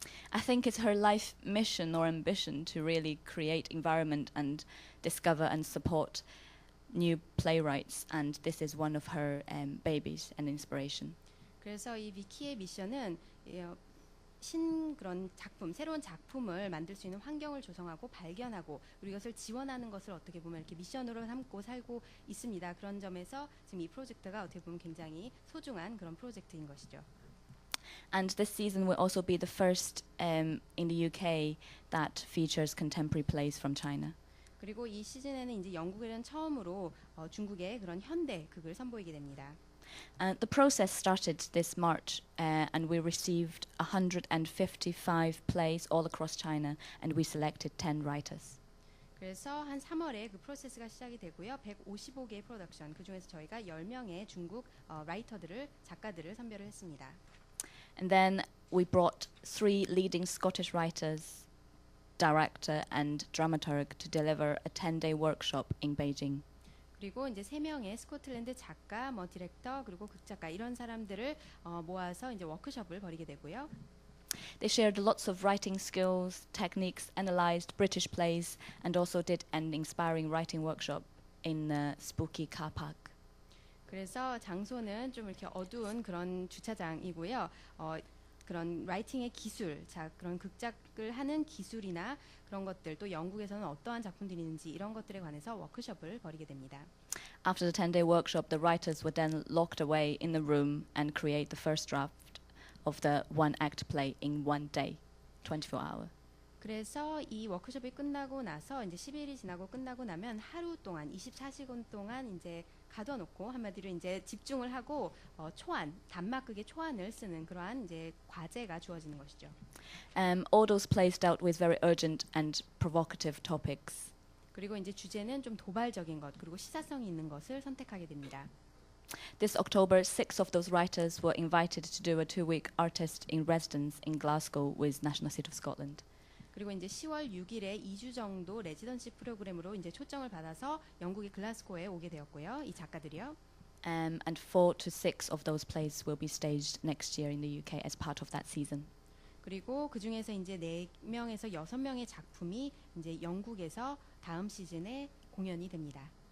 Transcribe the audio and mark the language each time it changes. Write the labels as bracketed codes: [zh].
[en] I think it's her life mission or ambition to really create environment and discover and support new playwrights, and this is one of her babies and inspiration. [ko] 그래서 이 비키의 미션은 그런 작품, 새로운 작품을 만들 수 있는 환경을 조성하고 발견하고 그리고 이것을 지원하는 것을 어떻게 보면 이렇게 미션으로 삼고 살고 있습니다. 그런 점에서 지금 이 프로젝트가 어떻게 보면 굉장히 소중한 그런 프로젝트인 것이죠. [en] And this season will also be the first in the UK that features contemporary plays from China. [ko] 그리고 이 시즌에는 이제 영국에는 처음으로 중국의 그런 현대 극을 선보이게 됩니다. [en] The process started this March, and we received 155 plays all across China, and we selected 10 writers. [ko] 그래서 한 3월에 그 프로세스가 시작이 되고요. 155개의 프로덕션, 그 중에서 저희가 10명의 중국 작가들을 선별을 했습니다. [en] And then we brought 3 leading Scottish writers, director and dramaturg to deliver a 10-day workshop in Beijing. [ko] 그리고 이제 3명의 스코틀랜드 작가, 디렉터 그리고 극작가 이런 사람들을 모아서 이제 워크숍을 벌이게 되고요. [en] They shared lots of writing skills, techniques, analyzed British plays, and also did an inspiring writing workshop in the spooky car park. [ko] 그래서 장소는 좀 이렇게 어두운 그런 주차장이고요. 그런 라이팅의 기술, 그런 극작을 하는 기술이나 그런 것들, 또 영국에서는 어떠한 작품들이 있는지 이런 것들에 관해서 워크숍을 벌이게 됩니다. [en] After the 10-day workshop, the writers were then locked away in the room and create the first draft of the one-act play in one day, 24 hours. [ko] 그래서 이 워크숍이 끝나고 나서 이제 10일이 지나고 끝나고 나면 하루 동안 24시간 동안 이제 가둬놓고 한마디로 이제 집중을 하고 단막극의 초안을 쓰는 그러한 이제 과제가 주어지는 것이죠. [en] All those plays dealt with very urgent and provocative topics. [ko] 그리고 이제 주제는 좀 도발적인 것 그리고 시사성이 있는 것을 선택하게 됩니다. [en] This October, 6 of those writers were invited to do a 2-week artist in residence in Glasgow with National Theatre of Scotland. [ko] 그리고 이제 10월 6일에 2주 정도 레지던시 프로그램으로 이제 초청을 받아서 영국의 글라스고에 오게 되었고요. 이 작가들이요. [en] And 4 to 6 of those plays will be staged next year in the UK as part of that season. [ko] 그리고 그 중에서 이제 4명에서 6명의 작품이 이제 영국에서 다음 시즌에 공연이 됩니다.